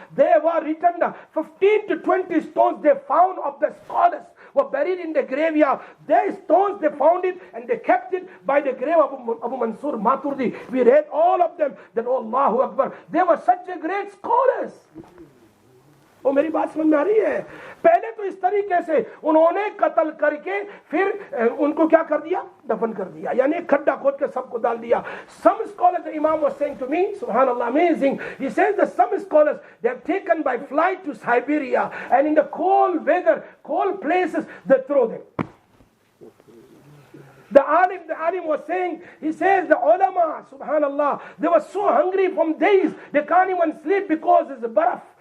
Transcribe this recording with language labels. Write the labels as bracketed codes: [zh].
[en] They were written, 15 to 20 stones they found of the scholars were buried in the graveyard. Their stones, they found it and they kept it by the grave of Abu Mansur Maturidi. We read all of them, that Allahu Akbar. They were such a great scholars. [hi] वो मेरी बात समझ में आ रही है? पहले तो इस तरीके से उन्होंने कत्ल करके फिर उनको क्या कर दिया? दफन कर दिया, यानी खड्डा खोद के सबको डाल दिया. [en] Some scholars, the Imam was saying to me, subhanallah, amazing. He says that some scholars, they have taken by flight to Siberia, and in the cold weather, cold places, they throw them. The alim was saying, he says the ulama, subhanallah, they were so hungry from days, they can't even sleep because it's a baraf.